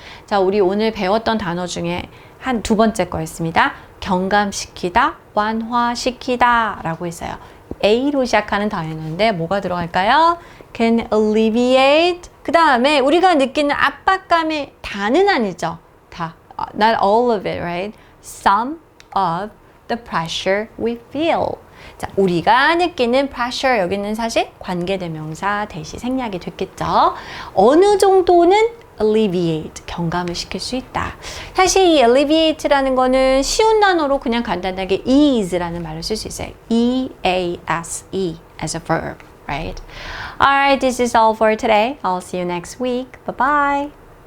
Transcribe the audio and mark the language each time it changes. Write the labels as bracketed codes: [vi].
[ko] 자, 우리 오늘 배웠던 단어 중에 한 두 번째 거였습니다. 경감시키다, 완화시키다 라고 했어요. A로 시작하는 단어인데 뭐가 들어갈까요? [en] Can alleviate. [ko] 그 다음에 우리가 느끼는 압박감의 다는 아니죠. 다. [en] Not all of it, right? Some of the pressure we feel. [ko] 자, 우리가 느끼는 pressure, 여기는 사실 관계대명사 대시 생략이 됐겠죠. 어느 정도는 alleviate, 경감을 시킬 수 있다. 사실 이 alleviate라는 거는 쉬운 단어로 그냥 간단하게 ease라는 말을 쓸 수 있어요. [en] E-A-S-E as a verb, right? Alright, this is all for today. I'll see you next week. Bye-bye.